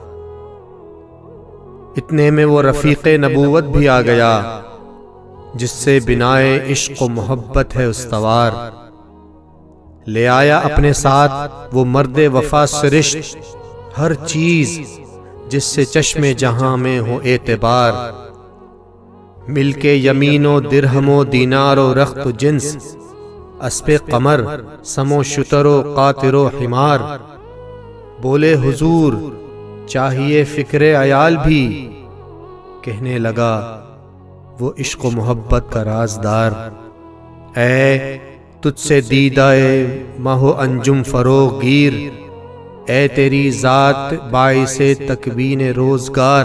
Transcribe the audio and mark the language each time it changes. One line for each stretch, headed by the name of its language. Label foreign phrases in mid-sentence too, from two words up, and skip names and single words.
Urdu: اتنے میں وہ رفیق نبوت بھی آ گیا، جس سے بنائے عشق و محبت ہے استوار۔ لے آیا اپنے ساتھ وہ مرد وفا سرشت، ہر چیز جس سے چشم جہاں میں ہو اعتبار۔ مل کے یمین و درہم و دینار و رخت و جنس، اسپ قمر سم و شتر و قاطر و حمار۔ بولے حضور چاہیے فکر عیال بھی، کہنے لگا وہ عشق و محبت کا رازدار۔ اے تجھ سے دیدائے مہ و انجم فروغ گیر، اے تیری ذات باعث تکوین روزگار۔